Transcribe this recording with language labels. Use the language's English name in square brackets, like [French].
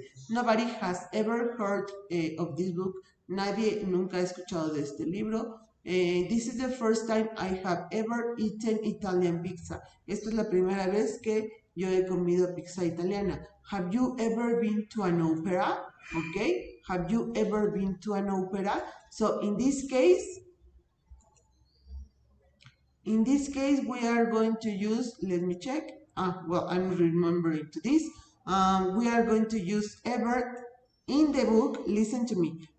[English] Nobody has ever heard of this book. [Spanish] Nadie nunca ha escuchado de este libro. [English] This is the first time I have ever eaten Italian pizza. [Spanish] Esta es la primera vez que yo he comido pizza italiana. [English] Have you ever been to an opera? Okay. Have you ever been to an opera? So in this case, we are going to use, let me check. Well, I'm remembering to this. We are going to use ever in the book. Listen to me.